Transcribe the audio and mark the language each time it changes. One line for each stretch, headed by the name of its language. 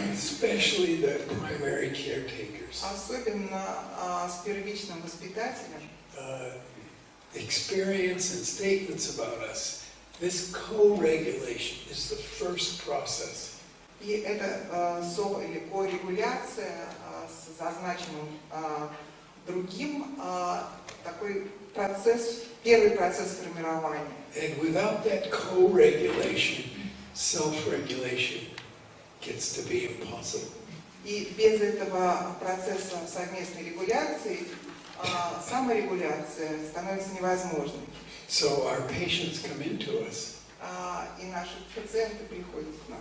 English: Especially the primary caretakers.
Russian: особенно с первичным воспитателем.
English: Experience and statements about us. This co-regulation is the first process.
Russian: И это со или корегуляция с зазначенным другим такой процесс, первый процесс формирования.
English: And without that co-regulation, self-regulation gets to be impossible.
Russian: И без этого процесса совместной регуляции саморегуляция становится невозможной.
English: So our patients come into us
Russian: И наши пациенты приходят к нам